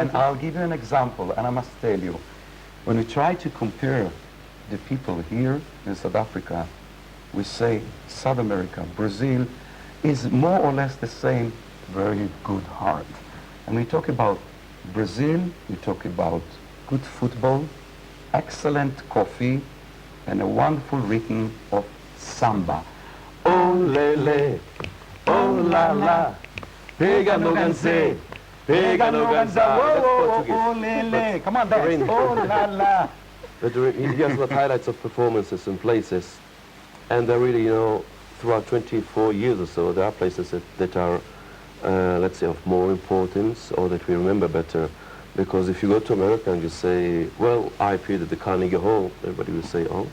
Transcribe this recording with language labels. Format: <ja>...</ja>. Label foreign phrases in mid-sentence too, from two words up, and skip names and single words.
<en>And I'll give you an example, and I must tell you, when we try to compare the people here in South Africa, we say South America, Brazil is more or less the same, very good heart. And we talk about Brazil, we talk about good football, excellent coffee, and a wonderful rhythm of samba. Oh lele, oh la la,</en> <pt>pega no ganze, pega no ganza.</pt> <en>That's Portuguese. oh, lele. Come on, Rain. dance. Oh, la, la. But he has got highlights of performances and places, and they're really, you know, throughout 24 years or so, there are places that are, let's say, of more importance or that we remember better. Because if you go to America and you say, well, I appeared at the Carnegie Hall, everybody will say, oh,</en>